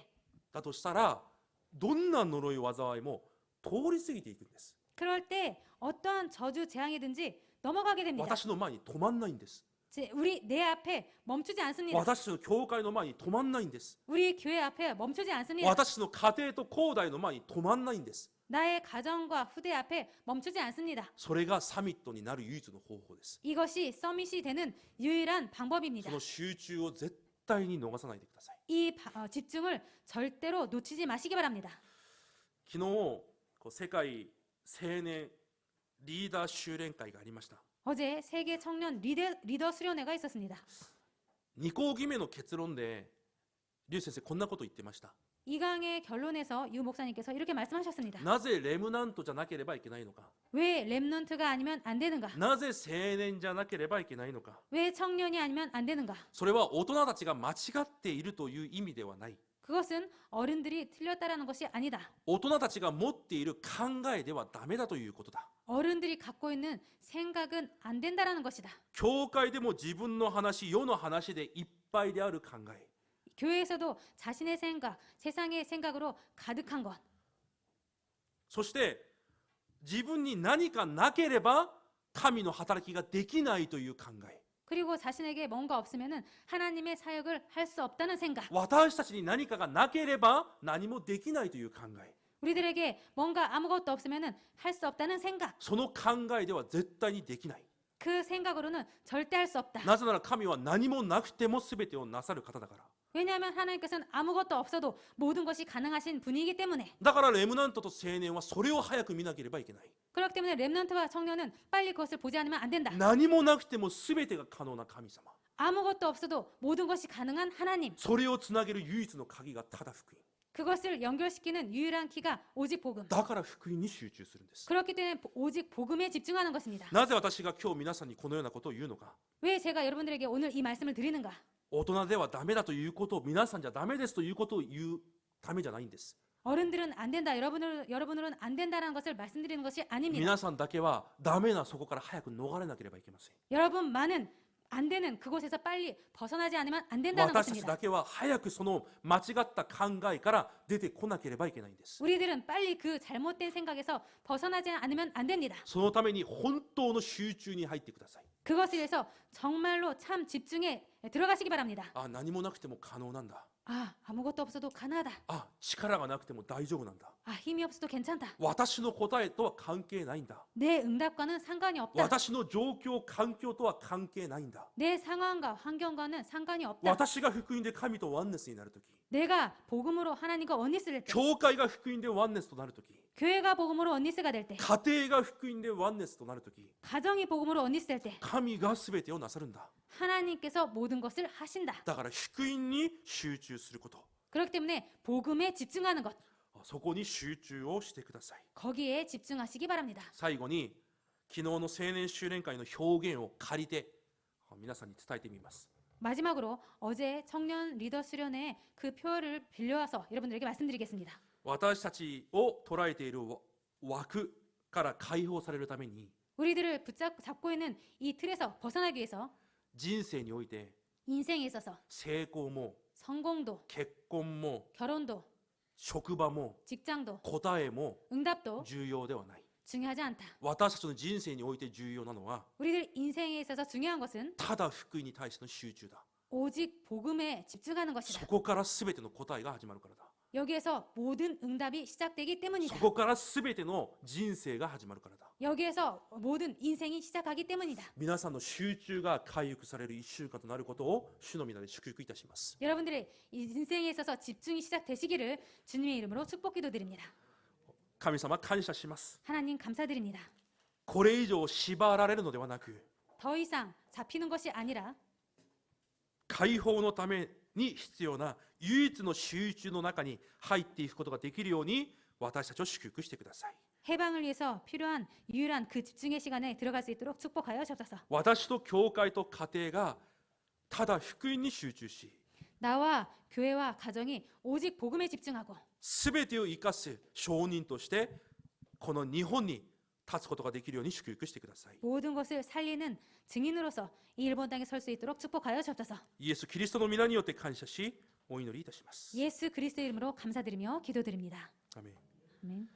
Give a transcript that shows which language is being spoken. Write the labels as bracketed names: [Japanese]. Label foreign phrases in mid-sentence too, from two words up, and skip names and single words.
[Japanese] だとしたら、どんな呪い災いも通り過ぎていくんです。 [Korean] 그럴 때 어떠한 저주 재앙이든지 넘어가게 됩니다. [Japanese] 私の前に止まんないんです。 [Korean] 우리 내 앞에 멈추지 않습니다. [Japanese] 私の教会の前に止まんないんです。 [Korean] 우리 교회 앞에 멈추지 않습니다. [Japanese] 私の家庭と後代の前に止まんないんです。 [Korean] 나의 가정과 후대 앞에 멈추지 않습니다. [Japanese] それがサミットになる唯一の方法です。 [Korean] 이것이 서밋이 되는 유일한 방법입니다. [Japanese] その集中を絶対に逃さないでください。 [Korean] 이 집중을 절대로 놓치지 마시기 바랍니다. [Japanese] 昨日世界青年リーダー修練会がありました。 [Korean] 어제 세계 청년 리더 수련회가 있었습니다. [Japanese] 2 講義目の結論でリュウ先生こんなこと言ってました。 [Korean] 이 강의 결론에서 유 목사님께서 이렇게 말씀하셨습니다. [Japanese] なぜレムナントじゃなければいけないのか。 [Korean] 왜 렘넌트가 아니면 안 되는가? [Japanese] なぜ青年じゃなければいけないのか。 [Korean] 왜 청년이 아니면 안 되는가? [Japanese] それは大人たちが間違っているという意味ではない。 [Korean] 그것은 어른들이 틀렸다라는 것이 아니다. [Japanese] 大人たちが持っている考えではダメだということだ。 [Korean] 어른들이 갖고 있는 생각은 안 된다라는 것이다. [Japanese] 教会でも自分の話、世の話でいっぱいである考え。 [Korean] 교회에서도 자신의 생각, 세상의 생각으로 가득한 것. [Japanese] そして自分に何かなければ神の働きができないという考え。 [Korean] 그리고 자신에게 뭔가 없으면은 하나님의 사역을 할 수 없다는 생각. [Japanese] 私たちに何かがなければ何もできないという考え。 [Korean] 우리들에게 뭔가 아무것도 없으면은 할 수 없다는 생각. [Japanese] その考えでは絶対にできない。 [Korean] 그 생각으로는 절대 할 수 없다. [Japanese] なぜなら神は何もなくても全てをなさる方だから。 [Korean] 왜냐하면 하나님께서는 아무것도 없어도 모든 것이 가능하신 분이기 때문에. [Japanese] だからレムナントと青年はそれを早く見なければいけない。 [Korean] 그렇기 때문에 렘넌트와 청년은 빨리 그것을 보지 않으면 안 된다. [Japanese] 何もなくても全てが可能な神様。 [Korean] 아무것도 없어도 모든 것이 가능한 하나님. [Japanese] それをつなげる唯一の鍵がただ福音。 [Korean] 그것을 연결시키는 유일한 키가 오직 복음. [Japanese] だから福音に集中するんです。 [Korean] 그렇기 때문에 오직 복음에 집중하는 것입니다. [Japanese] なぜ私が今日皆さんにこのようなことを言うのか。 [Korean] 왜 제가 여러분들에게 오늘 이 말씀을 드리는가? [Japanese] 大人ではダメだということを、皆さんじゃダメですということを言うためじゃないんです。 [Korean] 어른들은 안 된다, 여러분들은 안 된다라는 것을 말씀드리는 것이 아닙니다. [Japanese] 皆さんだけはダメなそこから早く逃れなければいけません。 [Korean] 여러분만은 안 되는 그곳에서 빨리 벗어나지 않으면 안 된다는 [Japanese] 私たち [Korean] 것입니다. [Japanese] だけは早くその間違った考えから出てこなければいけないんです。 [Korean] 우리들은 빨리 그 잘못된 생각에서 벗어나지 않으면 안 됩니다. [Japanese] そのために本当の集中に入ってください。 [Korean] 그것을 위해서 정말로 참 집중에 들어가시기 바랍니다. [Japanese] あ、何もなくても可能なんだ。 [Korean] 아, 아무것도 없어도 가능하다. [Japanese] あ、力がなくても大丈夫なんだ。 [Korean] 아, 힘이 없어도 괜찮다. [Japanese] 私の答えとは関係ないんだ。 [Korean] 내 응답과는 상관이 없다. [Japanese] 私の状況、環境とは関係ないんだ。 [Korean] 내 상황과 환경과는 상관이 없다. [Japanese] 私が福音で神とワンネスになるとき、 [Korean] 내가 복음으로 하나님과 원리스를 될 때, [Japanese] 教会が福音でワンネスとなるとき、 [Korean] 교회가 복음으로 원리스가 될 때, [Japanese] 家庭が福音でワンネスとなるとき、 [Korean] 가정이 복음으로 원리스 될 때, [Japanese] 神が全てをなさるんだ。 [Korean] 하나님께서 모든 것을 하신다. [Japanese] だから福音に集中すること、 [Korean] 그렇기 때문에 복음에 집중하는 것, [Japanese] そこに集中をしてください。 [Korean] 거기에 집중하시기 바랍니다. [Japanese] 最後に昨日の青年修練会の表現を借りて皆さんに伝えてみます。 [Korean] 마지막으로 어제 청년 리더 수련회 그 표를 빌려와서 여러분들에게 말씀드리겠습니다. [Japanese] 私たちを捉えている枠から解放されるために、 [Korean] 우리들을 잡고 있는 이 틀에서 벗어나기 위해서 [Japanese] 人生において [Korean] 인생에 있어서 [Japanese] 成功も [Korean] 성공도, [Japanese] 結婚も [Korean] 결혼도, [Japanese] 職場も [Korean] 직장도, [Japanese] 答えも [Korean] 응답도 [Japanese] 重要ではない。 [Korean] 중요하지 않다. [Japanese] 私たちの人生において重要なのは [Korean] 우리들 인생에 있어서 중요한 것은 [Japanese] ただ福音に対しての集中だ。 [Korean] 오직 복음에 집중하는 것이다. [Japanese] そこから全ての答えが始まるからだ。 [Korean] 여기에서 모든 응답이 시작되기 [Japanese] そ [Korean] 때문이다. [Japanese] こから全ての人生が始まるからだ。 [Korean] 여기에서 모든 인생이 시작하기 때문이다. [Japanese] 皆さんの集中が回復される1週間となることを主の皆で祝福いたします。 [Korean] 여러분들의 인생에 있어서 집중이 시작되시기를 주님의 이름으로 축복 기도드립니다. [Japanese] 神様感謝します。 [Korean] 하나님 감사드립니다. [Japanese] これ以上縛られるのではなく、 [Korean] 더 이상 잡히는 것이 아니라 [Japanese] 解放のために必要な唯一の集中の中に入っていくことができるように私たちを祝福してください。 [Korean] 해방을 위해서 필요한 유일한 그 집중의 시간에 들어갈 수 있도록 축복하여 주옵소서. [Japanese] 私と教会と家庭がただ福音に集中し、 [Korean] 나와 교회와 가정이 오직 복음에 집중하고 [Japanese] すべてを生かす証人としてこの日本に立つことができるように祝福してください。 [Korean] 모든 것을 살리는 증인으로서 이 일본 땅에 설 수 있도록 축복하여 주옵소서. [Japanese] イエス・キリストの皆によって感謝しお祈りいたします。 [Korean] 예수 그리스도 이름으로 감사드리며 기도드립니다. [Japanese] アメン。 [Korean] 아멘.